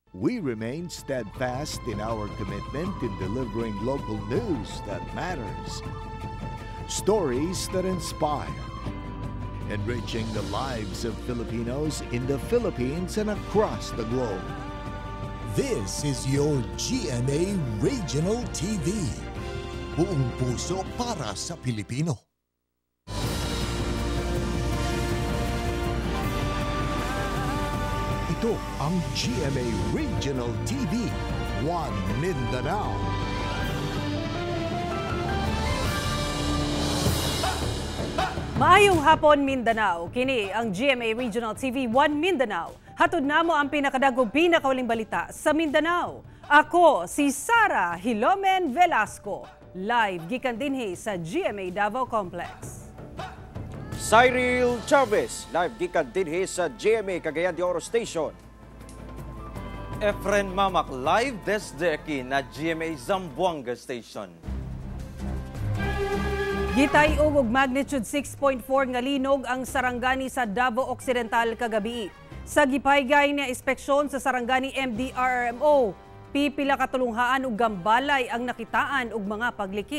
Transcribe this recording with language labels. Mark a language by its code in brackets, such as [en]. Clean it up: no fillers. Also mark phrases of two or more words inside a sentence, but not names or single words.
[en] we remain steadfast in our commitment in delivering local news that matters. Stories that inspire. Enriching the lives of Filipinos in the Philippines and across the globe. This is your GMA Regional TV. [tl] Buong puso para sa Pilipino. Ito ang GMA Regional TV, One Mindanao. [ceb] Maayong hapon, Mindanao. Kini ang GMA Regional TV 1 Mindanao. Hatod namo ang pinakadagong pinakauling balita sa Mindanao. Ako si Sara Hilomen Velasco. Live gikan dinhi sa GMA Davao Complex. Cyril Chavez, live gikan dinhi sa GMA Cagayan de Oro Station. [cbk] Efren Mamak, live desde aquí na GMA Zamboanga Station. [ceb] Gitay og magnitude 6.4 nga linog ang sarangani sa Davao Occidental kagabi. Sa gipaygay na inspeksyon sa sarangani MDRRMO, pipila katulunghaan og gambalay ang nakitaan og mga pagliki.